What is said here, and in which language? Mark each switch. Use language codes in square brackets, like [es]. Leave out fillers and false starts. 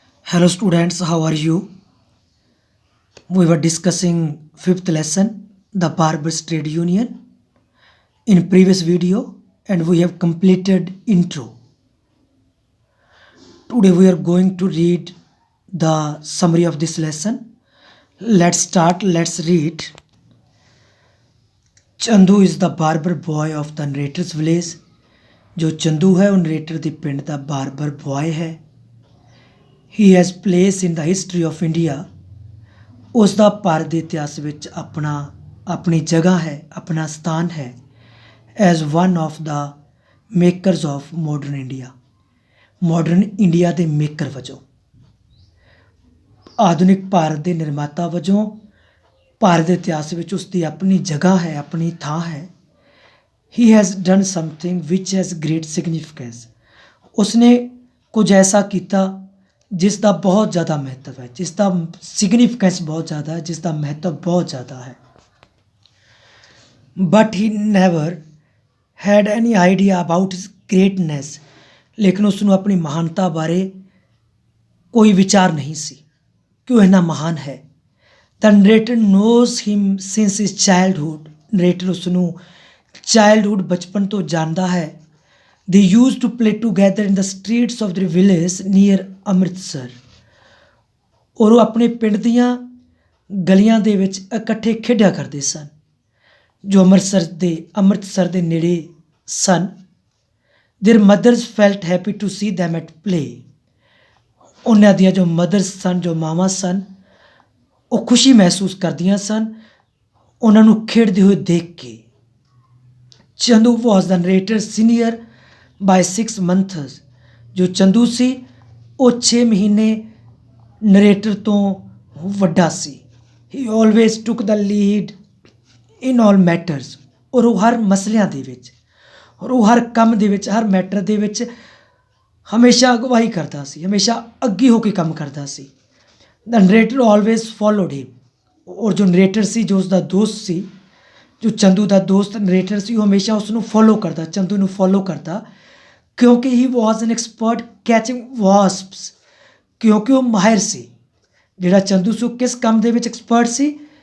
[en] Hello students, how are you? We were discussing fifth lesson, the Barbers Trade Union in previous video and we have completed intro. Today we are going to read the summary of this lesson. Let's start, let's read. Chandu is the barber boy of the narrator's village. [hi] जो चंदू है [pa] ਉਹ narrator ਦੀ ਪਿੰਡ ਦਾ barber boy ਹੈ। [en] He has place in the history of India. [pa] ਉਸ ਦਾ ਭਾਰਤ ਦੇ ਇਤਿਹਾਸ ਵਿੱਚ ਆਪਣੀ ਜਗ੍ਹਾ ਹੈ, ਆਪਣਾ ਸਥਾਨ ਹੈ [en] as one of the makers of modern India. [pa] Modern India ਦੇ ਮੇਕਰ ਵਜੋਂ, ਆਧੁਨਿਕ ਭਾਰਤ ਦੇ ਨਿਰਮਾਤਾ ਵਜੋਂ ਭਾਰਤ ਦੇ ਇਤਿਹਾਸ ਵਿੱਚ ਉਸ ਦੀ ਆਪਣੀ ਜਗ੍ਹਾ ਹੈ, ਆਪਣੀ ਥਾਂ ਹੈ। [en] He has done something which has great significance. [pa] ਉਸਨੇ ਕੁਝ ਐਸਾ ਕੀਤਾ ਜਿਸ ਦਾ ਬਹੁਤ ਜ਼ਿਆਦਾ ਮਹੱਤਵ ਹੈ, ਜਿਸ ਦਾ ਸਿਗਨੀਫਿਕੈਂਸ ਬਹੁਤ ਜ਼ਿਆਦਾ ਹੈ, ਜਿਸ ਦਾ ਮਹੱਤਵ ਬਹੁਤ ਜ਼ਿਆਦਾ ਹੈ। [en] But he never had any idea about his greatness. [pa] ਲੇਕਿਨ ਉਸ ਨੂੰ ਆਪਣੀ ਮਹਾਨਤਾ ਬਾਰੇ ਕੋਈ ਵਿਚਾਰ ਨਹੀਂ ਸੀ ਕਿ ਉਹ ਇੰਨਾ ਮਹਾਨ ਹੈ। [en] The narrator knows him since his childhood. [pa] Narrator ਉਸ ਨੂੰ ਚਾਈਲਡਹੁੱਡ ਬਚਪਨ ਤੋਂ ਜਾਣਦਾ ਹੈ। [en] They used to play together in the streets of their village near Amritsar. [pa] ਔਰ ਉਹ ਆਪਣੇ ਪਿੰਡ ਦੀਆਂ ਗਲੀਆਂ ਦੇ ਵਿੱਚ ਇਕੱਠੇ ਖੇਡਿਆ ਕਰਦੇ ਸਨ ਜੋ ਅੰਮ੍ਰਿਤਸਰ ਦੇ ਨੇੜੇ ਸਨ। [en] Their mothers felt happy to see them at play. [pa] ਉਹਨਾਂ ਦੀਆਂ ਜੋ ਮਦਰਸ ਸਨ, ਜੋ ਮਾਵਾਂ ਸਨ, ਉਹ ਖੁਸ਼ੀ ਮਹਿਸੂਸ ਕਰਦੀਆਂ ਸਨ ਉਹਨਾਂ ਨੂੰ ਖੇਡਦੇ ਹੋਏ ਦੇਖ ਕੇ। [en] Chandu was the narrator senior by 6 months. [pa] ਜੋ ਚੰਦੂ ਸੀ ਉਹ 6 ਮਹੀਨੇ ਨਰੇਟਰ ਤੋਂ ਵੱਡਾ ਸੀ। [en] He always took the lead in all matters. [pa] ਔਰ ਉਹ ਹਰ ਮਸਲਿਆਂ ਦੇ ਵਿੱਚ, ਔਰ ਉਹ ਹਰ ਕੰਮ ਦੇ ਵਿੱਚ, ਹਰ ਮੈਟਰ ਦੇ ਵਿੱਚ ਹਮੇਸ਼ਾ ਅਗਵਾਈ ਕਰਦਾ ਸੀ, ਹਮੇਸ਼ਾ ਅੱਗੇ ਹੋ ਕੇ ਕੰਮ ਕਰਦਾ ਸੀ। [en] The narrator always followed him. [pa] ਔਰ ਜੋ ਨਰੇਟਰ ਸੀ, ਜੋ ਉਸਦਾ ਦੋਸਤ ਸੀ, ਜੋ ਚੰਦੂ ਦਾ ਦੋਸਤ ਨਰੇਟਰ ਸੀ, ਉਹ ਹਮੇਸ਼ਾ ਉਸ ਨੂੰ ਫੋਲੋ ਕਰਦਾ, ਚੰਦੂ ਨੂੰ ਫੋਲੋ ਕਰਦਾ ਕਿਉਂਕਿ [en] He was an expert catching wasps. [pa] ਕਿਉਂਕਿ ਉਹ ਮਾਹਿਰ ਸੀ। ਜਿਹੜਾ ਚੰਦੂ ਸੀ ਉਹ ਕਿਸ ਕੰਮ ਦੇ ਵਿੱਚ ਐਕਸਪਰਟ ਸੀ?